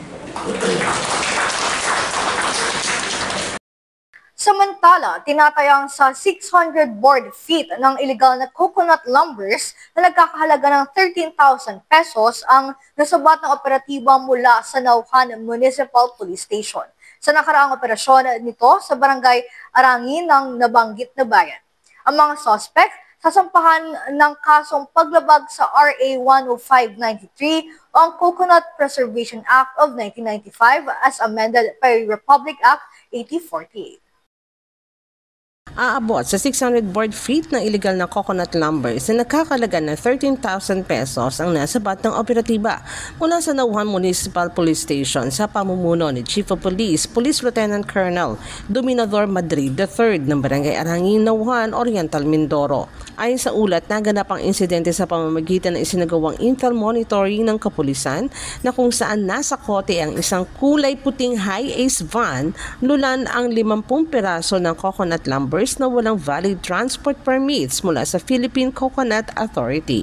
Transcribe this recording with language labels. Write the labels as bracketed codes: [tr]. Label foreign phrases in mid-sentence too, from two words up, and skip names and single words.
[tl] Samantala, tinatayang sa 600 [en] board feet [tl] ng illegal na [en] coconut lumbers [tl] na nagkakahalaga ng 13,000 pesos ang nasabat ng operatiba mula sa Nauhan Municipal Police Station sa nakaraang operasyon nito sa barangay Arangin ng nabanggit na bayan. Ang mga suspect sasampahan ng kasong paglabag sa RA 10593 o ang Coconut Preservation Act of 1995 [en] as amended by [tl] Republic Act 8048. Aabot sa 600 [en] board feet [tl] na illegal na [en] coconut lumbers [tl] na nakakalaga ng 13,000 pesos ang nasabat ng operatiba mula sa Nauhan Municipal Police Station sa pamumuno ni Chief of Police, Police Lieutenant Colonel Dominador Madrid III ng Barangay Arangin, Nauhan, Oriental, Mindoro. Ayon sa ulat, naganap ang insidente sa pamamagitan ng isinagawang [en] intel monitoring [tl] ng kapulisan na kung saan nasa kote ang isang kulay puting [en] high-ace van, [tl] lulan ang 50 piraso ng [en] coconut lumbers [tl] na walang [en] valid transport permits [tl] mula sa Philippine Coconut Authority.